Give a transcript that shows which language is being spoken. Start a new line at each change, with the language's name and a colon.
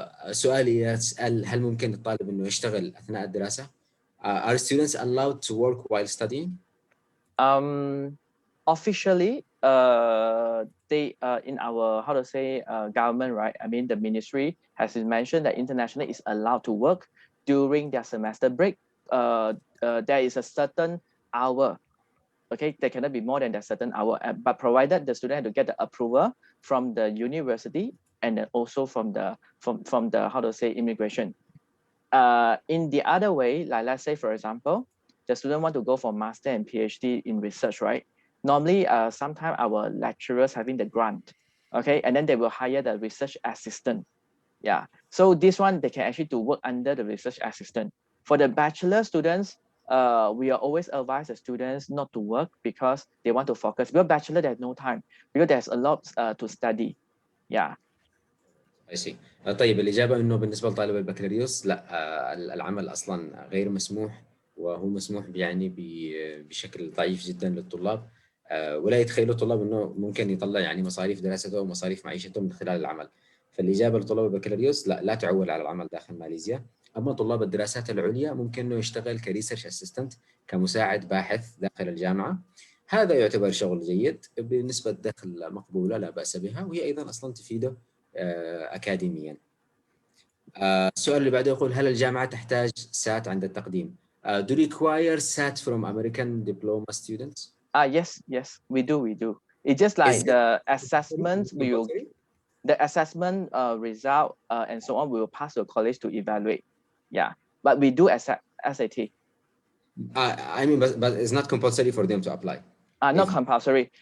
Arabic: سؤالي يسأل هل ممكن الطالب إنه يشتغل أثناء الدراسة؟
English: Are students allowed to work while studying? Officially, they in our government, right? I mean, the ministry has mentioned that international is allowed to work during their semester break. There is a certain hour. Okay, there cannot be more than that certain hour, but provided the student had to get the approval from the university and then also from the immigration. In the other way, like let's say for example, the student want to go for master and PhD in research, right? Normally, sometimes our lecturers having the grant, okay, and then they will hire the research assistant. Yeah, so this one they can actually to work under the research assistant. For the bachelor students, we are always advise the students not to work because they want to focus. Because bachelor, there's no time because there's a lot to study. Yeah. I see.
Arabic: طيب الإجابة إنه بالنسبة لطالب البكالوريوس لا، العمل أصلا غير مسموح، وهو مسموح يعني بشكل ضعيف جدا للطلاب، ولا يتخيلوا الطلاب إنه ممكن يطلع يعني مصاريف دراسته ومصاريف معيشته من خلال العمل. فالإجابة لطلاب البكالوريوس لا تعول على العمل داخل ماليزيا. أما طلاب الدراسات العليا ممكن إنه يشتغل كريسيرش أسيستنت، كمساعد باحث داخل الجامعة. هذا يعتبر شغل جيد بنسبة دخل مقبولة لا بأس بها، وهي أيضا أصلا تفيده أكاديميا. السؤال اللي بعده يقول هل الجامعة تحتاج سات عند التقديم؟
English: Do you require SAT from American diploma students? Yes, we do. It's just like the assessment the assessment result and so on will pass to college to evaluate. Yeah, but we do accept SAT. I mean, but it's not compulsory for them to apply. Not compulsory.